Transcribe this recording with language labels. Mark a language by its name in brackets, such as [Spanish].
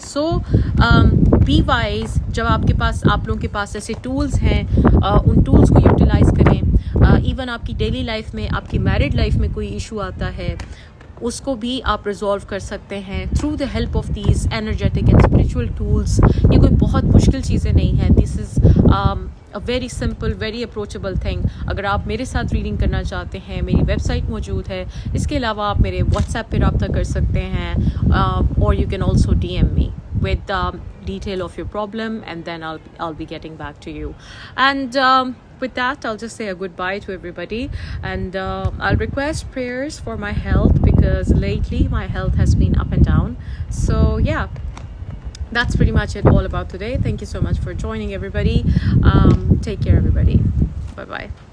[Urdu] So be wise, جب آپ کے پاس, آپ لوگوں کے پاس ایسے ٹولز ہیں, ان ٹولز کو یوٹیلائز کریں. ایون آپ کی ڈیلی لائف میں, آپ کی میرڈ لائف میں کوئی ایشو آتا ہے, اس کو بھی آپ ریزالو کر سکتے ہیں [English] Through the help of these energetic and spiritual tools. [Urdu] یہ کوئی بہت مشکل چیزیں نہیں ہیں. [English] This is a very simple, very approachable thing. [Urdu] اگر آپ میرے ساتھ ریڈنگ کرنا چاہتے ہیں میری ویب سائٹ موجود ہے. اس کے علاوہ آپ میرے واٹس ایپ پہ رابطہ کر سکتے ہیں, اور [English] You can also DM me with detail of your problem, and then I'll be getting back to you. And with that, I'll just say a goodbye to everybody, and I'll request prayers for my health, because lately my health has been up and down. So yeah, that's pretty much it all about today. Thank you so much for joining, everybody. Take care, everybody. Bye bye.